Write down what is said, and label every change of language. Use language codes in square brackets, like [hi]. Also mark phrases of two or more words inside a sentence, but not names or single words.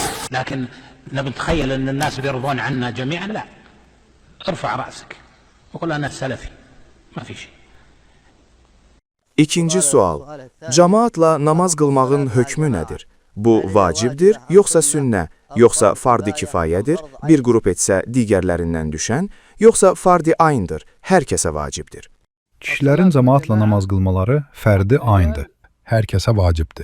[ar] لكن نتخيل أن الناس بيرضون عنا جميعا، لا. ارفع رأسك وقل أنا سلفي، ما في شيء. [az] İkinci sual. Cemaatla namaz qılmağın hökmü nədir? Bu vacibdir, yoxsa sünnə, yoxsa fardi kifayədir, bir qrup etsə digərlərindən düşən, yoxsa fardi ayndır, hər kəsə vacibdir? Kişilərin cemaatla namaz qılmaları fərdi ayndır, hər kəsə vacibdir.